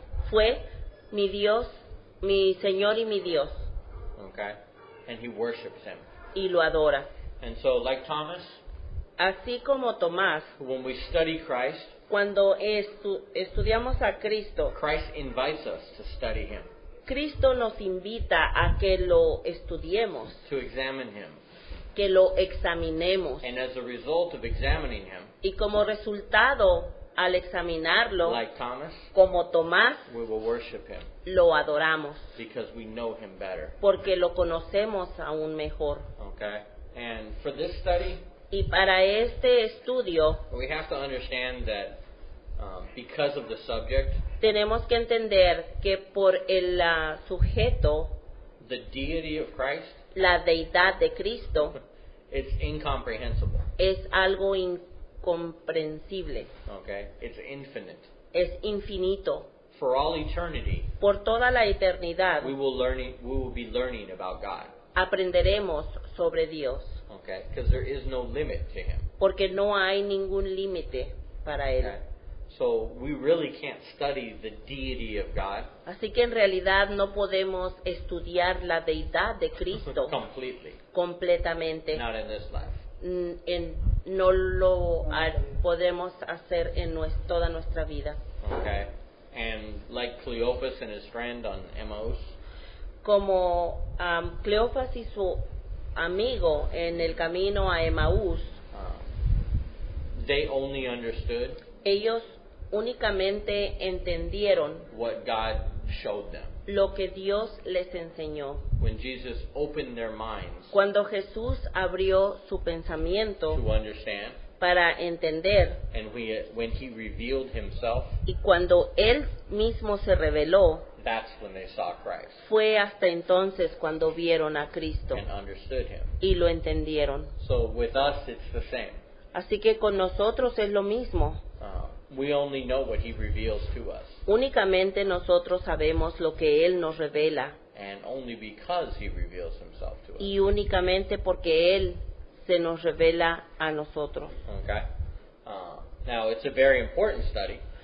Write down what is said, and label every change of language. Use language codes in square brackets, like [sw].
[es] fue mi Dios, mi Señor y mi Dios, [en] Okay. And he worships him. [es] y lo adora. [en] And so, like Thomas, [es] Así como Tomás, [en] when we study Christ, [es] cuando estudiamos a Cristo, [en] Christ invites us to study him, [es] Cristo nos invita a que lo estudiemos, [en] to examine him. [es] que lo examinemos. [en] And as a result of examining him, [es] Y como resultado, al examinarlo, [en] like Thomas, [es] como Tomás, [en] we will worship him [es] lo adoramos, [en] because we know him better. [es] porque lo conocemos aún mejor. [en] Okay? And for this study, [es] Y para este estudio, [en] we have to understand that because of the subject, [es] tenemos que entender que por el sujeto, [en] the deity of Christ, [es] la deidad de Cristo, [en] it's incomprehensible. [es] es algo incomprensible, [en] Okay? It's infinite. [es] es infinito. [en] For all eternity, [es] Por toda la eternidad [en] we will be learning about God. [es] aprenderemos sobre Dios, [en] Okay? Because there is no limit to him. [es] porque no hay ningún límite para Él. [en] Okay? So we really can't study the deity of God [es] Así que en realidad no podemos estudiar la deidad de Cristo [en] completely. [es] completamente. [en] Not in this life. [es] No lo podemos hacer en toda nuestra vida. [en] Okay? And like Cleopas and his friend on Emmaus, [es] Como Cleofas y su amigo en el camino a Emaús, [en] they only understood [es] ellos únicamente entendieron [en] what God showed them. [es] lo que Dios les enseñó. [en] When Jesus opened their minds [es] Cuando Jesús abrió su pensamiento [en] to understand, [es] para entender, [en] and when he revealed himself, [es] y cuando Él mismo se reveló, [en] that's when they saw Christ [es] fue hasta entonces cuando vieron a Cristo [en] and understood him. [es] y lo entendieron. [en] So with us, it's the same. [es] Así que con nosotros es lo mismo. [en] We only know what he reveals to us, [es] Únicamente nosotros sabemos lo que Él nos revela, [en] and only because he reveals himself to us. [es] y únicamente porque Él se nos revela a nosotros. [en] Okay? Now, it's a very important study